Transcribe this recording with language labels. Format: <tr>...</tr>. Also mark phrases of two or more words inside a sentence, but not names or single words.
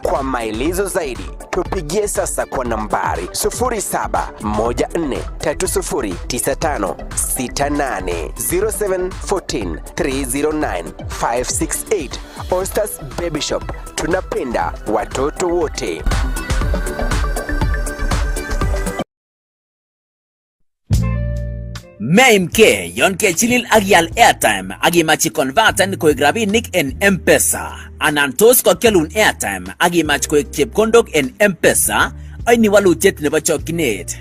<sw>Kwa maelezo zaidi, tupigie sasa kwa nambari 0714309568 0714309568. Ostas Baby Shop, tunapenda watoto wote.</sw> <kln>Memke yon ke chilil agial airtime agimachi converten koek rabinik en M-Pesa anan tos kokelun airtime agimach koek chepkondok en M-Pesa, aini walutiet nebo chokchinet.</kln>